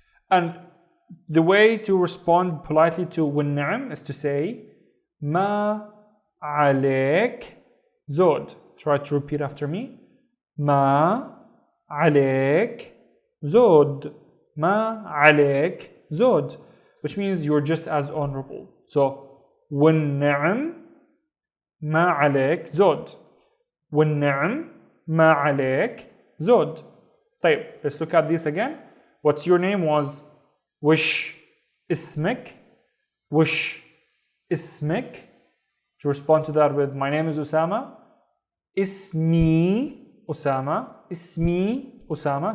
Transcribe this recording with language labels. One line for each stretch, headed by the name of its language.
English: And the way to respond politely to والنعم is to say,
Arabic: ما عليك زود.
English: Try to repeat after me.
Arabic: ما عليك زود. ما عليك زود.
English: Which means you're just as honorable.
Arabic: So, والنعم ما عليك زود. والنعم ما عليك زود.
English: طيب, let's look at this again. What's your name was
Arabic: وش اسمك. وش اسمك.
English: To respond to that with my name is Osama.
Arabic: اسمي أسامة. اسمي أسامة.